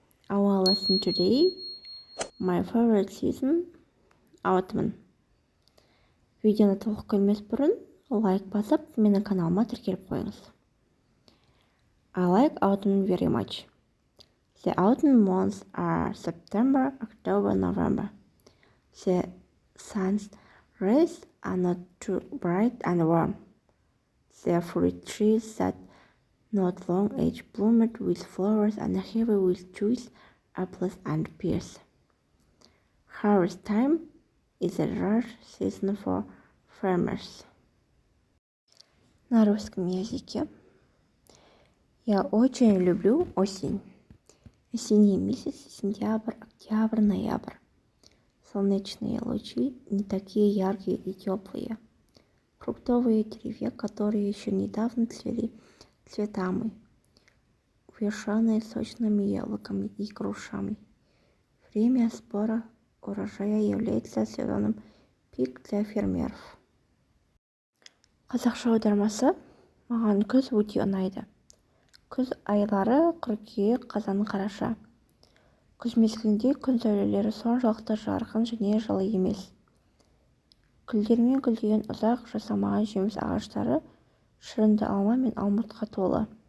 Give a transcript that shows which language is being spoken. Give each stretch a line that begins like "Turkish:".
English: Our lesson today, my favorite season, autumn.
Kazakh: Видеоны толық көрмес бұрын, лайк басып, менің каналыма тіркеліп қойыңыз.
English: I like autumn very much. The autumn months are September, October, November. The sun's rays are not too bright and warm. The fruit trees that not long age bloomed with flowers and heavy with juice, apples and pears. Harvest time is a rare season for farmers.
Russian: На русском языке. Я очень люблю осень. Осенние месяцы, сентябрь, октябрь, ноябрь. Солнечные лучи не такие яркие и теплые. Фруктовые деревья, которые еще недавно цвели цветами, увешанные сочными яблоками и грушами. Время сбора урожая является сезоном пик для фермеров.
Kazakh: Қазақша аудармасы: маған күз өте ұнайды. Күз айлары қыркүйек, қазан, қараша. Күз мезгілінде күн сәулелері соншалықты жарқын және жылы емес. Гүлдермен гүлдеген ұзақ жасамаған жеміс ағаштары шырынды алма мен алмұртқа толы.